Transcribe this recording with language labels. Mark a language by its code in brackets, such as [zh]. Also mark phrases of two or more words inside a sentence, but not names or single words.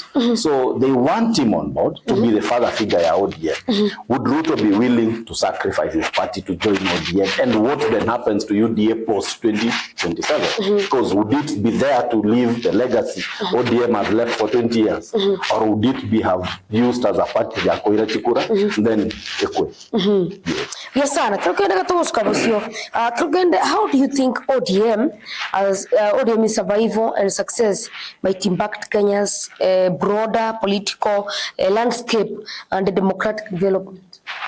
[en] So they want him on board to be the father figure at ODM. Would Ruto be willing to sacrifice his party to join ODM? And what then happens to UDA post 2027? Because would it be there to leave the legacy ODM has left for 20 years? Or would it be have used as a party [guz] ya koira chikura, [en] then ekwe? Yes, sana. How do you think ODM as ODM's survival and success might impact Kenya's broader political landscape and the democratic development?